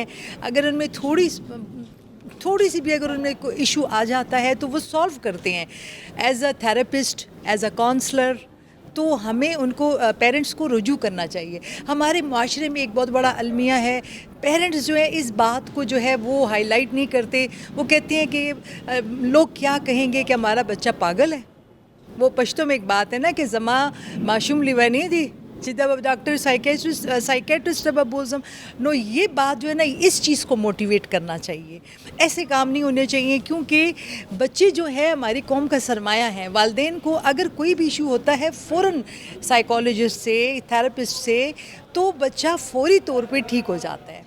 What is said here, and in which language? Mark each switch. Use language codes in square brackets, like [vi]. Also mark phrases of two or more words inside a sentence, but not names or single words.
[ur] اگر ان میں تھوڑی سی بھی اگر ان میں کوئی ایشو آ جاتا ہے تو وہ سالو کرتے ہیں [en] as a therapist, as a counsellor. [ur] تو ہمیں ان کو پیرنٹس کو رجوع کرنا چاہیے. ہمارے معاشرے میں ایک بہت بڑا المیہ ہے, پیرنٹس جو ہے اس بات کو جو ہے وہ ہائی لائٹ نہیں کرتے. وہ کہتے ہیں کہ لوگ کیا کہیں گے کہ ہمارا بچہ پاگل ہے. وہ پشتوں میں ایک بات ہے نا کہ [ps] زما معشوم لیوانی تھی [ur] سیدھا ڈاکٹر سائیکیٹرسٹ اب بولزم نو. یہ بات جو ہے نا اس چیز کو موٹیویٹ کرنا چاہیے. ایسے کام نہیں ہونے چاہیے کیونکہ بچے جو ہے ہماری قوم کا سرمایہ ہیں. والدین کو اگر کوئی بھی ایشو ہوتا ہے فوراً سائیکالوجسٹ سے, تھراپسٹ سے, تو بچہ فوری طور پہ ٹھیک ہو جاتا ہے.